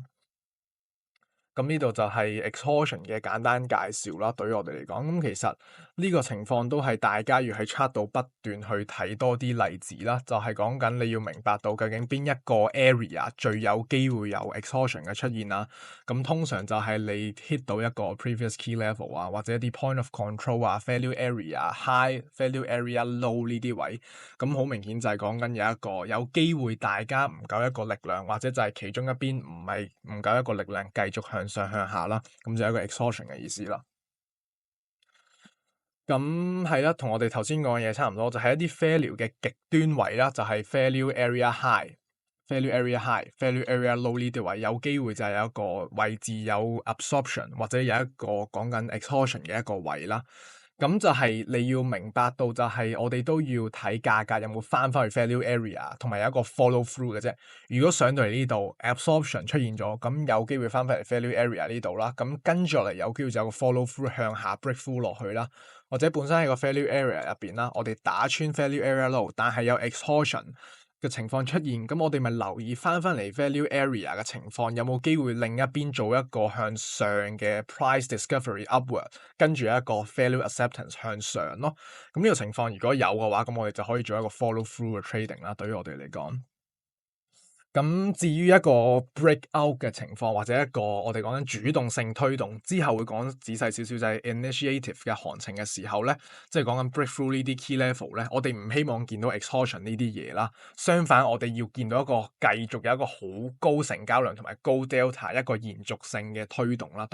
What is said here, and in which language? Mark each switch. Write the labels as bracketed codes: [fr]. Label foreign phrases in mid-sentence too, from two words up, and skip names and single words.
[yue] 咁呢度就係 exhaustion 嘅簡單介紹啦，對於我哋嚟講，咁其實呢個情況都係大家要喺 chart 度不斷去睇多啲例子啦，就係講緊你要明白到究竟邊一個 area 最有機會有 exhaustion 嘅出現啦。咁通常就係你 hit 到一個 [en] previous key level [yue] 啊，或者一啲 [en] point of control [yue] 啊、 [en] value area high、 value area low [yue] 呢啲位，咁好明顯就係講緊有一個有機會大家唔夠一個力量，或者就係其中一邊唔夠一個力量繼續向下啦，咁就係一個 exhaustion 嘅意思啦。咁係啦，同我哋頭先講嘅嘢差唔多，就係一啲 failure 嘅極端位啦，就係 [en] failure area high。 value area high、 value area low [yue] 呢啲位，有機會就係有一個位置有 absorption 或者有一個講緊 exhaustion 嘅一個位啦。咁就係你要明白到就係我哋都要睇價格有冇翻返去 [en] value area， [yue] 同埋有一個 [en] follow through [yue] 嘅啫。如果上到嚟呢度 absorption 出現咗，咁有機會翻返嚟 [en] value area [yue] 呢度啦。咁跟住落嚟有機會就有個 [en] follow through [yue] 向下 [en] break through [yue] 落去啦。或者本身喺個 [en] value area [yue] 入邊啦，我哋打穿 [en] value area low， [yue] 但係有 exhaustion嘅情況出現，咁我哋咪留意翻嚟 [en] value area [yue] 嘅情況，有冇機會另一邊做一個向上嘅 [en] price discovery upward， [yue] 跟住一個 [en] value acceptance [yue] 向上咯。咁呢個情況如果有嘅話，咁我哋就可以做一個 [en] follow through [yue] 嘅 trading 啦。對於我哋嚟講。咁至於一個 [en] break out [yue] 嘅情況，或者一個我哋講緊主動性推動之後會講仔細少少，就係 initiative 嘅行情嘅時候咧，即係講緊 breakthrough 呢啲 [en] key level [yue] 咧，我哋唔希望見到 exhaustion 呢啲嘢啦。相反，我哋要見到一個繼續有一個好高成交量同埋高 delta 一個延續性嘅推動啦。